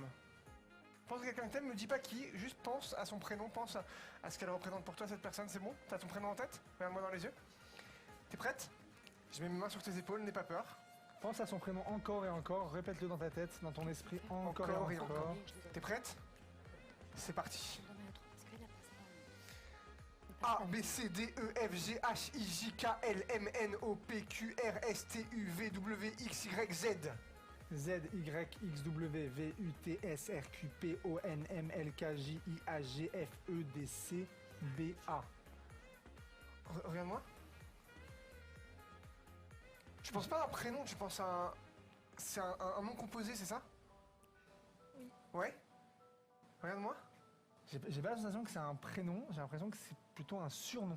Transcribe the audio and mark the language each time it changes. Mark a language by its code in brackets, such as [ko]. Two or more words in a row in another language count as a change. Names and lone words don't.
[fr] Pense à quelqu'un que t'aimes, me dis pas qui, juste pense à son prénom, pense à ce qu'elle représente pour toi, cette personne, c'est bon? T'as ton prénom en tête? Regarde-moi dans les yeux. T'es prête? Je mets mes mains sur tes épaules, n'aie pas peur. Pense à son prénom encore et encore, répète-le dans ta tête, dans ton esprit, encore et encore. T'es prête? C'est parti. A, B, C, D, E, F, G, H, I, J, K, L, M, N, O, P, Q, R, S, T, U, V, W, X, Y, Z. Z, Y, X, W, V, U, T, S, R, Q, P, O, N, M, L, K, J, I, A, G, F, E, D, C, B, A. Regarde-moi. Tu penses pas à un prénom, tu penses à un... C'est un nom composé, c'est ça? Oui. Ouais? Regarde-moi. J'ai pas la sensation que c'est un prénom, j'ai l'impression que c'est plutôt un surnom.